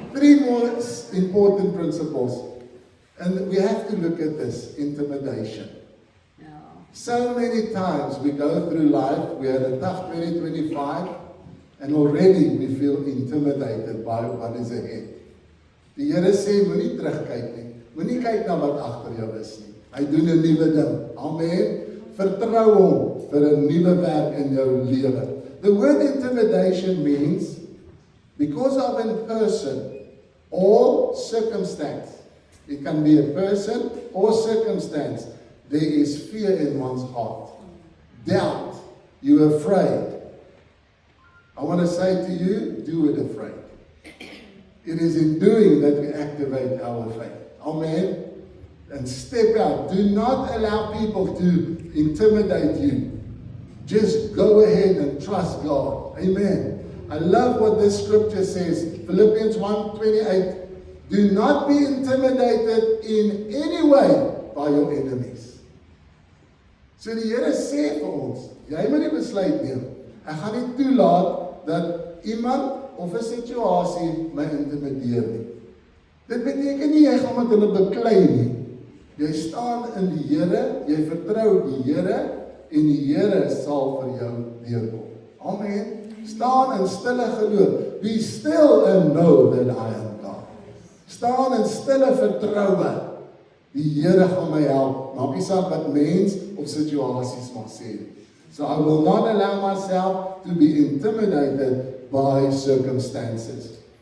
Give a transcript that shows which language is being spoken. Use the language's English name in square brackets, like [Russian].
[English] 3 more important principles. And we have to look at this, intimidation. No. So many times we go through life, we had a tough 2025, and already we feel intimidated by what is ahead. [Afrikaans] Die Here sê, moenie terugkyk nie. Moenie kyk na wat agter jou is nie. Hy doen 'n nuwe ding. Amen. Vertrou hom vir 'n nuwe werk in jou lewe. [English] The word intimidation means because of a person or circumstance. It can be a person or circumstance. There is fear in one's heart. Doubt. You're afraid. I want to say to you, do it afraid. It is in doing that we activate our faith. Amen. And step out. Do not allow people to intimidate you. Just go ahead and trust God. Amen. I love what this scripture says. Philippians 1:28. Do not be intimidated in any way by your enemies. [Afrikaans] So die Here sê vir ons, jy moet die besluit neem. Ek gaan nie toelaat dat iemand of 'n situasie my intimideer nie. Dit beteken nie jy gaan met hulle beklei nie. Jy staan in die Here, jy vertrou die Here, en die Here sal vir jou deurkom. Amen. Staan in stille geloof. [English] Be still and know that I am God. [Afrikaans] Staan in stille vertroue. Die Here gaan my help. Maak nie saak wat mens of situasies mag sê. [English] So I will not allow myself to be intimidated by circumstances.